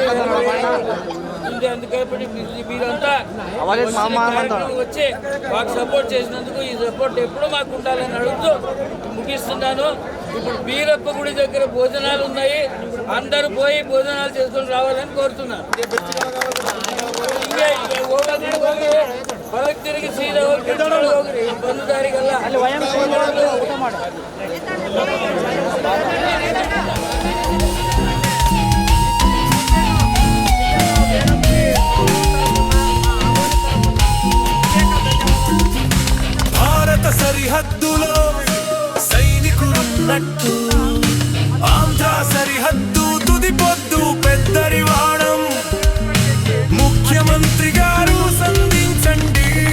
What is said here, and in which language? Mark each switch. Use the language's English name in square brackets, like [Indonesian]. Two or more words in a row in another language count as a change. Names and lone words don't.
[Telugu] అందుకని మీరంతా వచ్చి మాకు సపోర్ట్ చేసినందుకు ఈ సపోర్ట్ ఎప్పుడూ మాకు ఉండాలని అడుగుతూ ముగిస్తున్నాను. ఇప్పుడు బీరప్ప గుడి దగ్గర భోజనాలు ఉన్నాయి. అందరూ పోయి భోజనాలు చేసుకొని రావాలని కోరుతున్నాను. [Kannada] ಹೊರಗೆ ತಿರುಗಿ ಸೀದಾ ಹೋಗ್ರಿ ಬಂದುದಾರಿಗೆಲ್ಲ [Telugu] భారత సరిహద్దులో సైనికులున్నట్టు ఆంధ్ర సరిహద్దు తుది పొద్దు పెద్దరివాణం ముఖ్యమంత్రి గారు సంధించండి